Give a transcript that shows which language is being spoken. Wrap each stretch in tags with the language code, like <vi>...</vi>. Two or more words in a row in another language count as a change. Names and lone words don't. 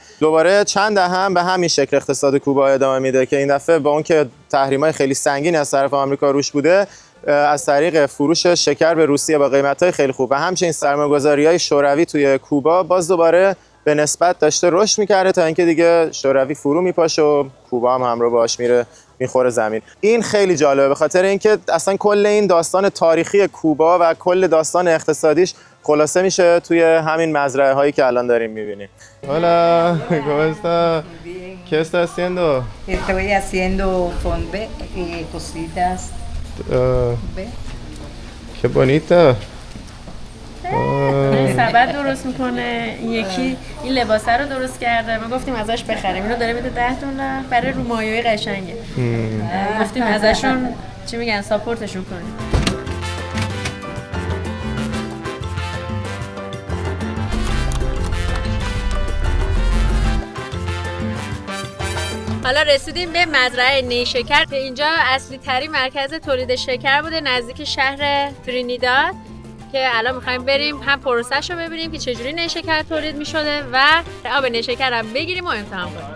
<fa>دوباره چند دهه هم به همین شکل اقتصاد کوبا ادامه میده که این دفعه با اون که تحریم‌های خیلی سنگین از طرف آمریکا روش بوده، از طریق فروش شکر به روسیه با قیمت‌های خیلی خوب و همچنین سرمایه‌گذاری‌های شوروی توی کوبا باز دوباره به نسبت داشته رشد می‌کرده تا اینکه دیگه شوروی فرو میپاشه و کوبا هم همراه باهاش میره میخوره زمین. این خیلی جالبه به خاطر اینکه اصلا کل این داستان تاریخی کوبا و کل داستان اقتصادیش خلاصه میشه توی همین مزرعه هایی که الان داریم میبینیم.</fa> <es>Hola, ¿cómo está? ¿Qué está haciendo? Estoy haciendo fondue y cositas. ¿Ve? Qué bonita.</es> <fa>سبد درست میکنه، این یکی این لباسه رو درست کرده. ما گفتیم ازش بخریم، اینو داره میده $10 برای رومایه‌های قشنگه. گفتیم ازشون چی میگن ساپورتشون کنیم. حالا رسیدیم به مزرعه نیشکر که اینجا اصلی ترین مرکز تولید شکر بوده نزدیک شهر ترینیداد که الان میخوایم بریم هم پروسش رو ببینیم که چجوری نیشکر تولید میشده و آب نیشکر هم بگیریم و امتحان کنیم.</fa>